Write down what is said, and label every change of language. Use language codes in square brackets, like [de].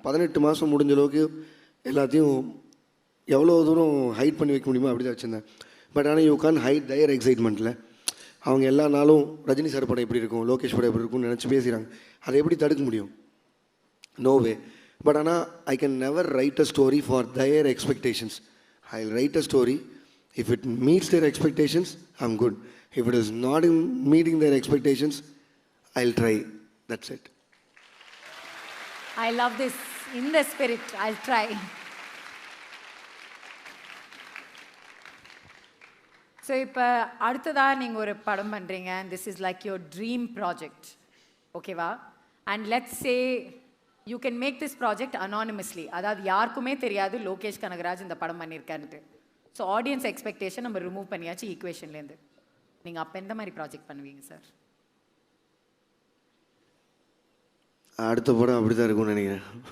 [ta] 18 மாதம் முடிஞ்ச அளவுக்கு எல்லாத்தையும் எவ்வளோ தூரம் ஹைட் பண்ணி வைக்க முடியுமோ அப்படி தான் வச்சுருந்தேன். பட் ஆனால் [en] You can hide their எக்ஸைட்மெண்ட்டில். [ta] அவங்க எல்லா நாளும் ரஜினி சார் படம் எப்படி இருக்கும், லோகேஷ் படம் எப்படி இருக்கும்னு நினச்சி பேசுகிறாங்க. அதை எப்படி தடுக்க முடியும்? No way. [en] But ஆனால் I can never write a story for their expectations. I'll write a story. If it meets their expectations, I'm good. If it is not meeting their expectations, I'll try. That's it. I love this. In the spirit, I'll try. So, [ta] இப்போ அடுத்ததாக நீங்கள் ஒரு படம் பண்ணுறீங்க, [en] and this is like your dream project. ஓகேவா? And let's say you can make this project anonymously. [ta] அதாவது யாருக்குமே தெரியாது லோகேஷ் கனகராஜ் இந்த படம் பண்ணியிருக்காருன்ட்டு. ஸோ ஆடியன்ஸ் எக்ஸ்பெக்டேஷன் நம்ம ரிமூவ் பண்ணியாச்சு ஈக்குவேஷன்லேருந்து. நீங்கள் அப்போ எந்த மாதிரி ப்ராஜெக்ட் பண்ணுவீங்க சார்? அடுத்த படம் அப்படி தான் இருக்கும்னு நினைக்கிறேன்.